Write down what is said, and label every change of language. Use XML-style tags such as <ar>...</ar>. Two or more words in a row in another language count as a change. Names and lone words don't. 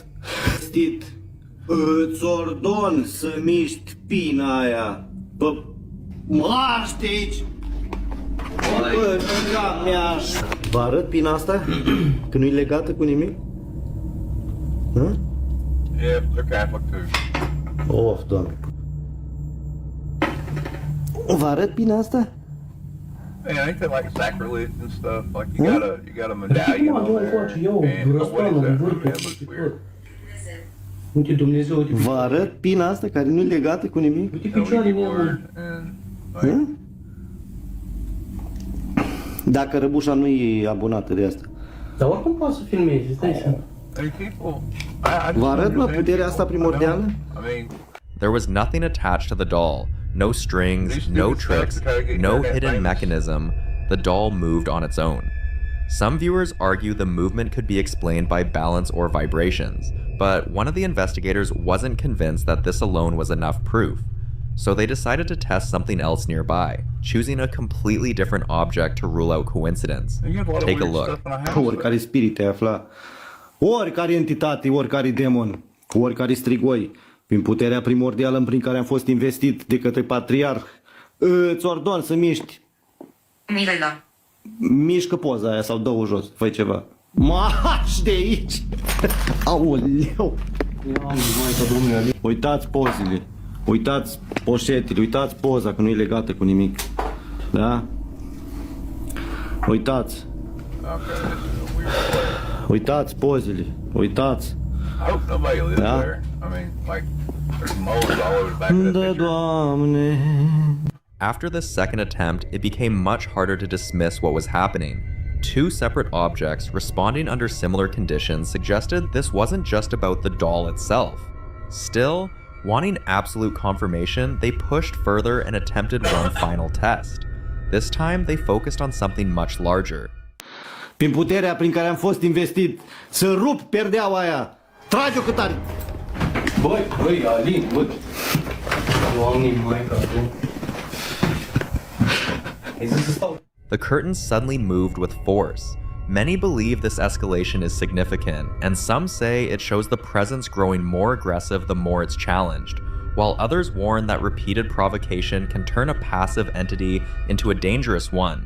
<ro>Stit, îți ordon să miști pina aia. Bă, marș de aici! Bă, ca mea! Vă arăt pina asta? Că nu-i legată cu nimic? Hă?</ro> <en>Yeah, they're Catholic too.</en> <ro>Of, Doamne. Vă arăt pina asta?</ro> <en>Man, ain't that like sacrilege and stuff? Like you got a medallion on there. And what is that? That looks weird.</en> <ro>Uite, Dumnezeu, uite. Vă arăt pina asta care nu-i legată cu nimic? Uite picioarele mele. Dacă răbușa nu e abonată de asta. Dar oricum poate să filmezi, stai seama. Vă arăt, mă, puterea asta primordială?</ro> <en>There was nothing attached to the doll. No strings, no tricks, no hidden mechanism. The doll moved on its own. Some viewers argue the movement could be explained by balance or vibrations, but one of the investigators wasn't convinced that this alone was enough proof. So they decided to test something else nearby, choosing a completely different object to rule out coincidence. Take a look.</en> <ro>Oricare spirit te afla, oricare entitate, oricare demon, oricare strigoi, prin puterea primordială prin care am fost investit de către patriarh, îți ordon să miști. Mișcă Mișcă poza aia sau dă-o jos, fă ceva. Marș de aici! Aoleu! Uitați pozele, uitați poșetele, uitați poza că nu e legată cu nimic. Da? Uitați. Uitați pozele, uitați.</ro> <en>I hope nobody lives</en> <ro>Da?</ro> <en>there. I mean, like, there's moles all over the back of that</en> <ro>Da,</ro> <en>picture.</en> <ro>Doamne.</ro> <en>After this second attempt, it became much harder to dismiss what was happening. Two separate objects responding under similar conditions suggested this wasn't just about the doll itself. Still, wanting absolute confirmation, they pushed further and attempted one final test. This time, they focused on something much larger.</en> <ro>Prin puterea prin care am fost investit, să rup perdeaua aia. Trage-o cât are. Băi, Alin, băi.</ro> <en>The curtains suddenly moved with force. Many believe this escalation is significant, and some say it shows the presence growing more aggressive the more it's challenged, while others warn that repeated provocation can turn a passive entity into a dangerous one.</en>